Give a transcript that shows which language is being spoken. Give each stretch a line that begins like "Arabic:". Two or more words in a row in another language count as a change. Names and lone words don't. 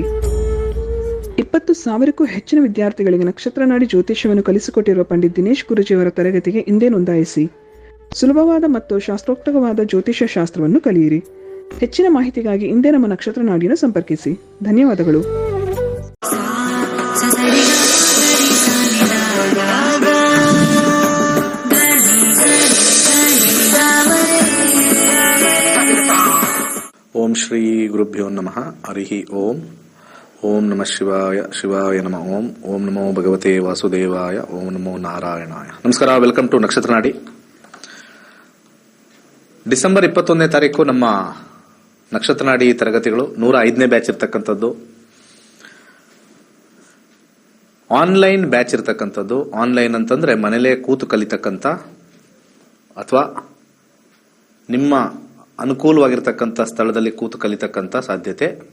Kannada: 20,000ಕ್ಕೂ ಹೆಚ್ಚಿನ ವಿದ್ಯಾರ್ಥಿಗಳಿಗೆ ನಕ್ಷತ್ರನಾಡಿ ಜ್ಯೋತಿಷ್ಯವನ್ನು ಕಲಿಸಿಕೊಟ್ಟಿರುವ ಪಂಡಿತ್ ದಿನೇಶ್ ಗುರುಜಿಯವರ ತರಗತಿಗೆ ಇಂದೇ ನೋಂದಾಯಿಸಿ. ಸುಲಭವಾದ ಮತ್ತು ಶಾಸ್ತ್ರೋಕ್ತವಾದ ಜ್ಯೋತಿಷ್ಯ ಶಾಸ್ತ್ರವನ್ನು ಕಲಿಯಿರಿ. ಹೆಚ್ಚಿನ ಮಾಹಿತಿಗಾಗಿ ಇಂದೇ ನಮ್ಮ ನಕ್ಷತ್ರನಾಡಿಯನ್ನು ಸಂಪರ್ಕಿಸಿ. ಧನ್ಯವಾದಗಳು.
Sanskrit: ಓಂ ಶ್ರೀ ಗುರುಭ್ಯೋ ನಮಃ. ಹರಿ ಓಂ. ಓಂ ನಮಃ ಶಿವಾಯ. ಶಿವಾಯ ನಮಃ. ಓಂ. ಓಂ ನಮೋ ಭಗವತೆ ವಾಸುದೇವಾಯ. ಓಂ ನಮೋ ನಾರಾಯಣಾಯ. ನಮಸ್ಕಾರ.
English: welcome to ನಕ್ಷತ್ರನಾಡಿ.
Kannada: ಡಿಸೆಂಬರ್ 21ನೇ ತಾರೀಕು ನಮ್ಮ ನಕ್ಷತ್ರನಾಡಿ ತರಗತಿಗಳು 105ನೇ ಬ್ಯಾಚ್ ಇರ್ತಕ್ಕಂಥದ್ದು.
English: online batch
Kannada: ಇರ್ತಕ್ಕಂಥದ್ದು. ಆನ್ಲೈನ್ ಅಂತಂದ್ರೆ ಮನೇಲೇ ಕೂತು ಕಲಿತಕ್ಕಂಥ ಅಥವಾ ನಿಮ್ಮ ಅನುಕೂಲವಾಗಿರ್ತಕ್ಕಂಥ ಸ್ಥಳದಲ್ಲಿ ಕೂತು ಕಲಿತಕ್ಕಂಥ ಸಾಧ್ಯತೆ.